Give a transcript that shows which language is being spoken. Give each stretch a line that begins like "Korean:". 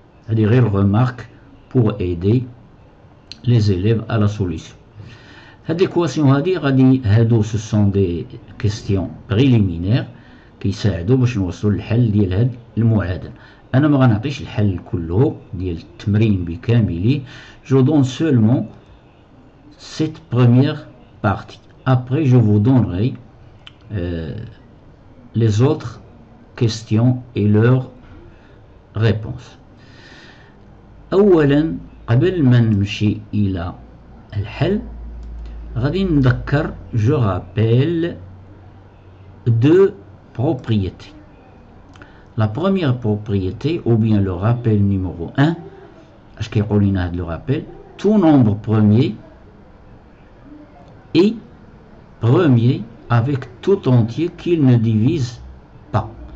French: C'est-à-dire une remarque pour aider les élèves à la solution. Cette équation ce sont des questions préliminaires qui
Arabic: يساعدوا باش نوصلوا للحل ديال هاد المعادله. انا ما غنعطيش الحل كله ديال التمرين بكامله.
French: Je donne seulement cette première partie. Après je vous donnerai les autres questions et leurs réponses.
Arabic: اولا قبل ما نمشي الى الحل غادي نذكر
French: je rappelle deux propriétés. La première propriété ou bien le rappel numéro 1,
Arabic: اش كيقول لنا هذا
French: le rappel, tout nombre premier est premier avec tout entier qu'il ne divise pas.